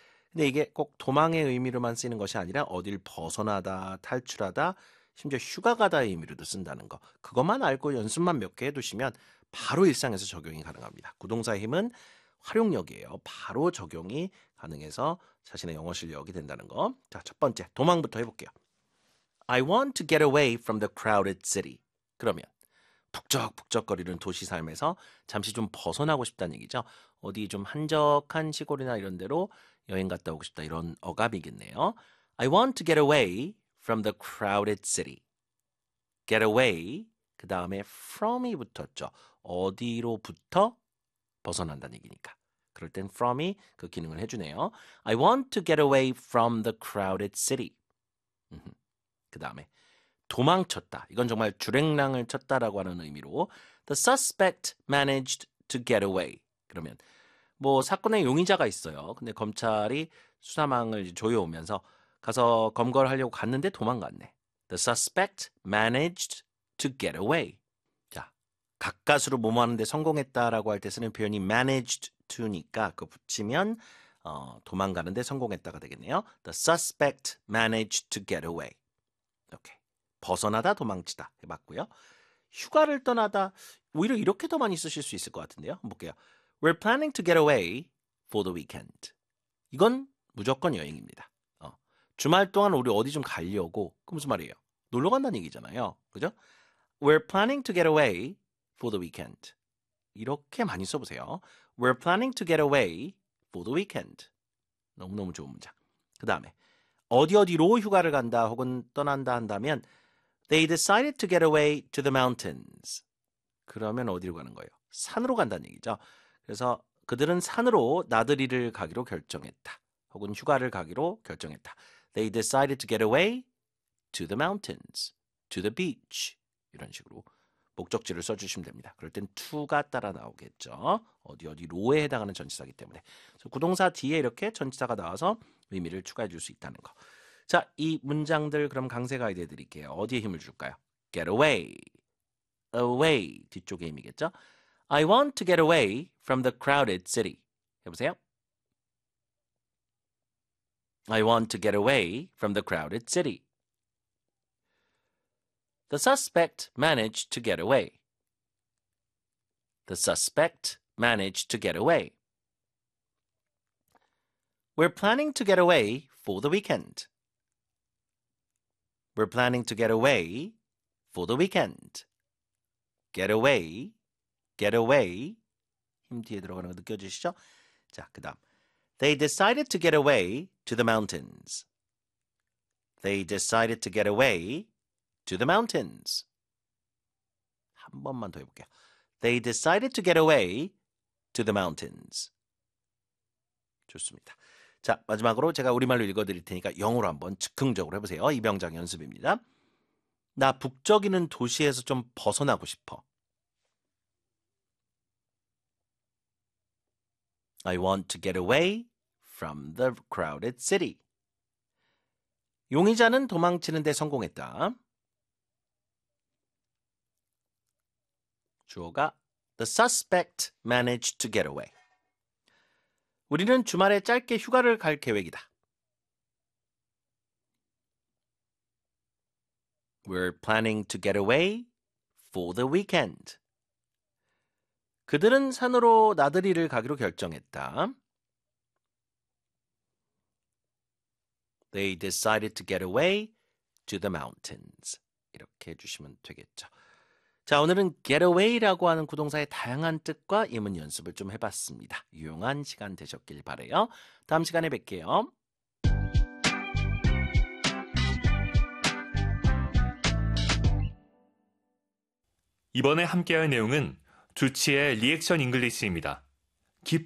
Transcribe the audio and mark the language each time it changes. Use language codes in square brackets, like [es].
[ko] 근데 이게 꼭 도망의 의미로만 쓰이는 것이 아니라 어딜 벗어나다, 탈출하다, 심지어 휴가 가다의 의미로도 쓴다는 거. 그것만 알고 연습만 몇개 해두시면 바로 일상에서 적용이 가능합니다. 구동사의 힘은 활용력이에요. 바로 적용이 가능해서 자신의 영어 실력이 된다는 거. 자, 첫 번째 도망부터 해볼게요. [en] I want to get away from the crowded city. [ko] 그러면 북적북적거리는 도시 삶에서 잠시 좀 벗어나고 싶다는 얘기죠. 어디 좀 한적한 시골이나 이런 데로 여행 갔다 오고 싶다. 이런 억압이겠네요. [en] I want to get away from the crowded city. Get away. [ko] 그 다음에 from이 붙었죠. 어디로부터 벗어난다는 얘기니까. 그럴 땐 from이 그 기능을 해주네요. [en] I want to get away from the crowded city. [ko] 그 다음에 도망쳤다. 이건 정말 줄행랑을 쳤다라고 하는 의미로 [en] The suspect managed to get away. [ko] 그러면 뭐 사건의 용의자가 있어요. 근데 검찰이 수사망을 조여오면서 가서 검거를 하려고 갔는데 도망갔네. [en] The suspect managed to get away. [ko] 가까스로 뭐뭐하는데 성공했다라고 할때 쓰는 표현이 managed to니까 그거 붙이면 도망가는데 성공했다가 되겠네요. [en] The suspect managed to get away. [ko] 이렇게 벗어나다 도망치다 해봤고요. 휴가를 떠나다 오히려 이렇게 더 많이 쓰실 수 있을 것 같은데요. 한번 볼게요. [en] We're planning to get away for the weekend. [ko] 이건 무조건 여행입니다. 주말 동안 우리 어디 좀 가려고. 그 무슨 말이에요? 놀러 간다는 얘기잖아요. 그죠? [en] We're planning to get away for the weekend. [ko] 이렇게 많이 써보세요. [en] We're planning to get away for the weekend. [ko] 너무너무 좋은 문장. 그 다음에 어디어디로 휴가를 간다 혹은 떠난다 한다면 [en] They decided to get away to the mountains. [ko] 그러면 어디로 가는 거예요? 산으로 간다는 얘기죠. 그래서 그들은 산으로 나들이를 가기로 결정했다. 혹은 휴가를 가기로 결정했다. [en] They decided to get away to the mountains, to the beach. [ko] 이런 식으로 목적지를 써주시면 됩니다. 그럴 땐 to가 따라 나오겠죠. 어디 어디 로에 해당하는 전치사이기 때문에. 그래서 구동사 뒤에 이렇게 전치사가 나와서 의미를 추가해 줄수 있다는 거. 자, 이 문장들 그럼 강세 가이드 해드릴게요. 어디에 힘을 줄까요? [en] Get away. Away. [ko] 뒤쪽에 힘이겠죠? [en] I want to get away from the crowded city. [ko] 해보세요. [en] I want to get away from the crowded city. The suspect managed to get away. The suspect managed to get away. We're planning to get away for the weekend. We're planning to get away for the weekend. Get away, get away. [ko] 힘 뒤에 들어가는 거 느껴지시죠? 자, 그다음. [en] They decided to get away to the mountains. They decided to get away to the mountains. [ko] 한 번만 더 해볼게요. [en] They decided to get away to the mountains. [ko] 좋습니다. 자, 마지막으로 제가 우리말로 읽어드릴 테니까 영어로 한번 즉흥적으로 해보세요. 이 명장 연습입니다. 나 북적이는 도시에서 좀 벗어나고 싶어. [en] I want to get away from the crowded city. [ko] 용의자는 도망치는데 성공했다. 주어가 [en] The suspect managed to get away. [ko] 우리는 주말에 짧게 휴가를 갈 계획이다. [en] We're planning to get away for the weekend. [ko] 그들은 산으로 나들이를 가기로 결정했다. [en] They decided to get away to the mountains. [ko] 이렇게 해주시면 되겠죠. 자, 오늘은 get away라고 하는 구동사의 다양한 뜻과 예문 연습을 좀 해봤습니다. 유용한 시간 되셨길 바래요. 다음 시간에 뵐게요. (목소리) 이번에 함께할 내용은 주치의 리액션 잉글리시입니다. 기쁨.